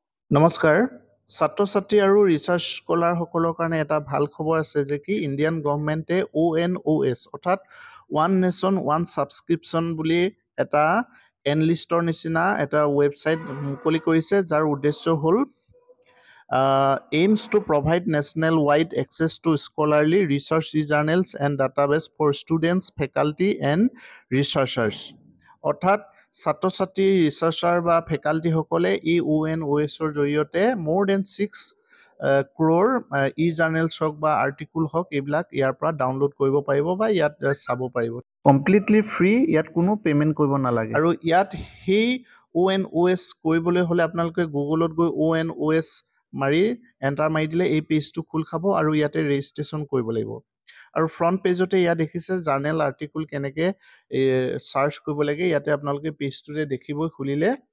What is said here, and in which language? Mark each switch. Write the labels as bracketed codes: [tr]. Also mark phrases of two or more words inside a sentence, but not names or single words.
[as] নমস্কাৰ ছাত্ৰ ছাত্ৰী আৰু ৰিচাৰ্চ স্কলাৰ সকলৰ কাৰণে এটা ভাল খবৰ আছে যে কি ইণ্ডিয়ান গভৰ্ণমেণ্টে ONOS অৰ্থাৎ ওৱান নেশ্যন ওৱান ছাবস্ক্ৰিপশ্যন বুলি এটা এনলিষ্টৰ নিচিনা এটা ৱেবছাইট মুকলি কৰিছে যাৰ উদ্দেশ্য হ'ল [en] aims to provide national wide access to scholarly research journals and database for students, faculty and researchers. [as] অৰ্থাৎ ছাত্ৰ ছাত্ৰী ৰিচাৰ্চাৰ বা ফেকাল্টিসকলে এই ONOSৰ জৰিয়তে [en] more than 6 crore [as] জাৰ্নেলছ হওক বা আৰ্টিকুল হওক এইবিলাক ইয়াৰ পৰা ডাউনলোড কৰিব পাৰিব বা ইয়াত চাব পাৰিব [en] completely free [as] ইয়াত কোনো পে'মেণ্ট কৰিব নালাগে আৰু ইয়াত সেই ONOS কৰিবলৈ হ'লে আপোনালোকে গুগলত গৈ ONOS মাৰি এণ্টাৰ মাৰি দিলে এই পেজটো খোল খাব আৰু ইয়াতে ৰেজিষ্ট্ৰেশ্যন কৰিব লাগিব আৰু ফ্ৰণ্ট পেজতে ইয়াত দেখিছে [en] journal article [as] কেনেকৈ চাৰ্চ কৰিব লাগে ইয়াতে আপোনালোকে পেজটোতে দেখিবই খুলিলে